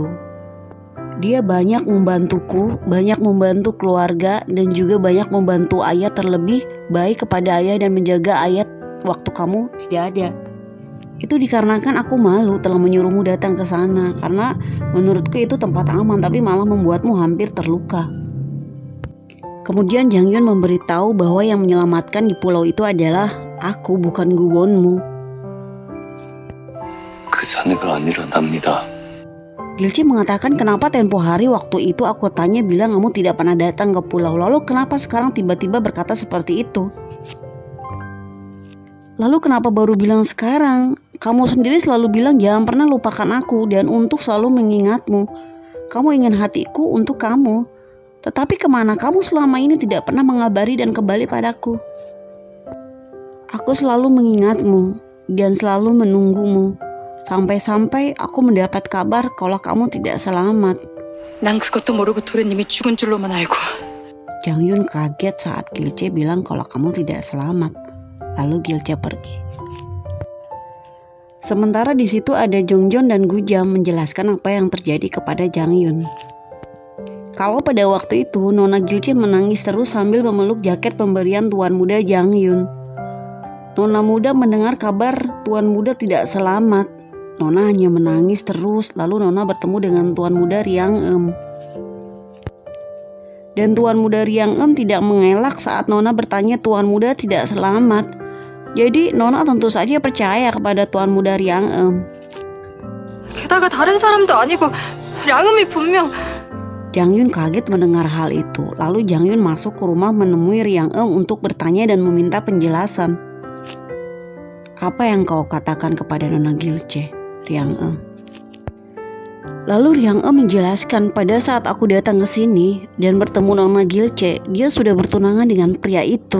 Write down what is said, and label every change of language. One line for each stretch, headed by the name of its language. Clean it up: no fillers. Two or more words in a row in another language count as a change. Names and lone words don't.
Indonesian: Dia banyak membantuku, banyak membantu keluarga, dan juga banyak membantu ayah, terlebih baik kepada ayah dan menjaga ayah waktu kamu tidak ada. Itu dikarenakan aku malu telah menyuruhmu datang ke sana, karena menurutku itu tempat aman tapi malah membuatmu hampir terluka. Kemudian Jang Yun memberitahu bahwa yang menyelamatkan di pulau itu adalah aku, bukan Gwonmu.
Korean: 그 산액을 안 일어납니다.
Indonesian: Gilce mengatakan kenapa tempo hari waktu itu aku tanya bilang kamu tidak pernah datang ke pulau. Lalu kenapa sekarang tiba-tiba berkata seperti itu? Lalu kenapa baru bilang sekarang? Kamu sendiri selalu bilang jangan pernah lupakan aku dan untuk selalu mengingatmu. Kamu ingin hatiku untuk kamu. Tetapi kemana kamu selama ini tidak pernah mengabari dan kembali padaku? Aku selalu mengingatmu dan selalu menunggumu. Sampai-sampai aku mendapat kabar kalau kamu tidak selamat.
Korean: 난 그것도 모르고 도련님이 죽은 줄로만 알고.
Indonesian: Jang Yun kaget saat Gilce bilang kalau kamu tidak selamat. Lalu Gilce pergi. Sementara di situ ada Jong Jon dan Gu Jam menjelaskan apa yang terjadi kepada Jang Yun. Kalau pada waktu itu Nona Gilce menangis terus sambil memeluk jaket pemberian Tuan Muda Jang Yun. Nona muda mendengar kabar Tuan Muda tidak selamat. Nona hanya menangis terus, lalu Nona bertemu dengan Tuan Muda Riang Em. Dan Tuan Muda Riang Em tidak mengelak saat Nona bertanya Tuan Muda tidak selamat. Jadi Nona tentu saja percaya kepada Tuan Muda Riang Em.
Korean: 게다가 다른 사람도 아니고 량음이 분명.
Indonesian: Jang Yun kaget mendengar hal itu. Lalu Jang Yun masuk ke rumah menemui Riang Em untuk bertanya dan meminta penjelasan. Apa yang kau katakan kepada Nona Gilce, Riang Em? Lalu Riang Em menjelaskan, pada saat aku datang ke sini dan bertemu Nona Gilce, dia sudah bertunangan dengan pria itu.